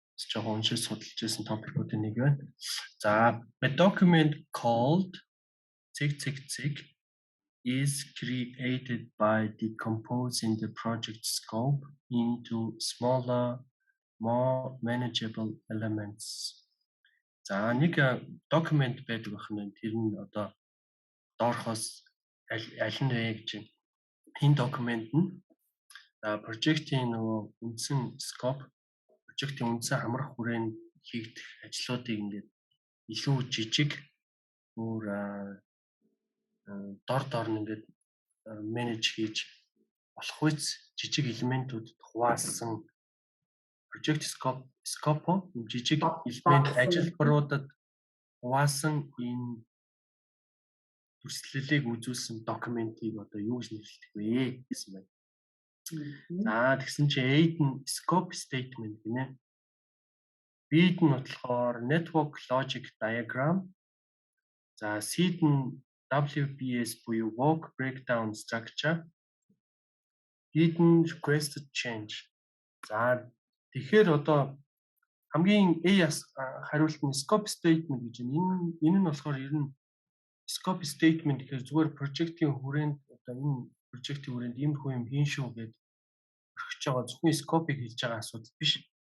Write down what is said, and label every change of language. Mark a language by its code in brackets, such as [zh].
[mn] Жоохон уншиж судалж байсан топикуудын нэг байна. За, [en] a document called ZZZ is created by decomposing the project scope into smaller, more manageable elements. [mn] За, нэг document байдаг байна. Тэр нь одоо доорхоос аль нь вэ гэж байна. Энэ документ нь project-ийн нөгөө үндсэн scope, project-ийн үндсэн хамрах хүрээнд хийгдэх ажлуудыг ингээд илүү жижиг өөр дор нь ингээд менеж хийж болох үс жижиг элементүүд хуваасан project scope жижиг элемент ажилбаруудад хуваасан энэ төслөлийг үзүүлсэн документийг одоо юу гэж нэрлэдэг вэ гэсэн байна. За тэгсэн чинь A нь scope statement гинэ. B нь болохоор network logic diagram. За C нь WBS буюу work breakdown structure. D нь requested change. За тэгэхээр одоо хамгийн A хариулт нь scope statement гэж байна. Энэ нь болохоор ер нь scope statement гэхээр зүгээр project-ийн хүрээнд одоо энэ project-ийн хүрээнд ийм юм хийн шүү гэдэг өргөж байгаа зөвхөн scope-ийг хэлж байгаа асуудал биш.